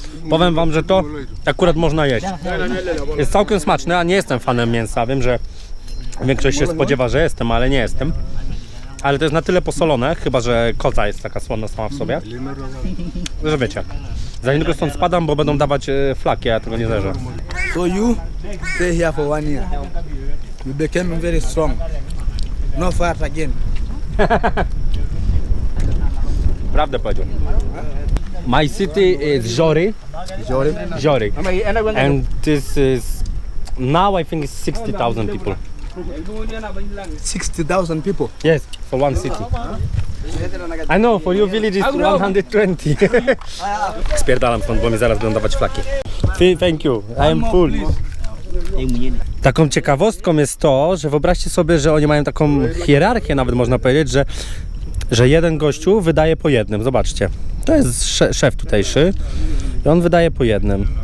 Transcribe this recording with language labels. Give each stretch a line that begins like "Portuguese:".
Polish: Powiem wam, że to akurat można jeść. Jest całkiem smaczne, a nie jestem fanem mięsa. Wiem, że większość się spodziewa, że jestem, ale nie jestem. Ale to jest na tyle posolone, chyba że koza jest taka słona sama w sobie, że wiecie. Za niedługo stąd spadam, bo będą dawać flaki, a ja tego nie zerzę.
English: So you stay here for 1 year. You became very strong. No fat again.
Polish: Prawdę powiedział.
English: My city is Jori. Jori. And this is now I think it's 60,000 people. 60,000 people. Yes, for one city. I know, for your village is 120.
Polish: Spierdalam stąd, bo mi zaraz będą dawać flaki.
English: Thank you, I am full.
Polish: Taką ciekawostką jest to, że wyobraźcie sobie, że oni mają taką hierarchię, nawet można powiedzieć, że jeden gościu wydaje po jednym. Zobaczcie, to jest szef tutejszy i on wydaje po jednym.